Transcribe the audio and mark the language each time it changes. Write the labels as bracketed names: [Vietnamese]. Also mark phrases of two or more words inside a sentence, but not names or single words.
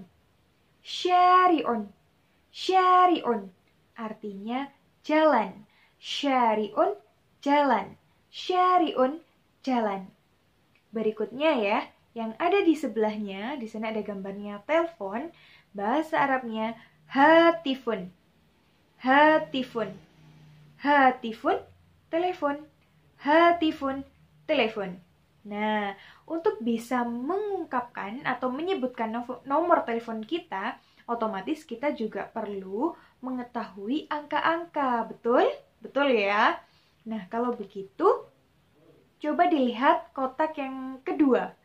[Arabic] شارعٌ. شارعٌ. [Indonesian] Artinya jalan. Syari'un, jalan. Syari'un, jalan. Berikutnya ya, yang ada di sebelahnya, di sana ada gambarnya telepon. Bahasa Arabnya [Arabic] هاتفٌ. هاتفٌ. [Indonesian] Hatifun, telepon. Hatifun, telepon. Nah, untuk bisa mengungkapkan atau menyebutkan nomor telepon kita, otomatis kita juga perlu mengetahui angka-angka. Betul? Betul ya? Nah, kalau begitu, coba dilihat kotak yang kedua.